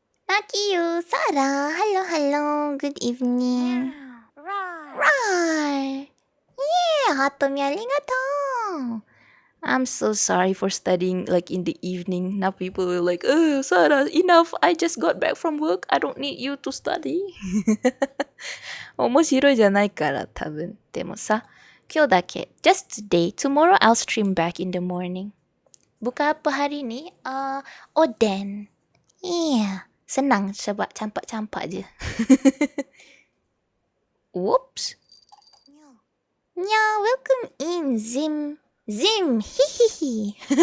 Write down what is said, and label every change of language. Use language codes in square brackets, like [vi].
[en] Nakiyu, Sarah, hello, good evening. Right. Yeah, hatomi arigatou. I'm so sorry for studying like in the evening. Now people will like, oh, Sarah, enough. I just got back from work. I don't need you to study. [ja] 面白いじゃないから多分。でもさ、今日だけ。 [en] Just today. Tomorrow I'll stream back in the morning. [ms] Buka apa hari ni? Oden. Yeah. Senang sebab campak-campak je. [en] Whoops. Yeah, welcome in, Zim. Zim. Hihihi.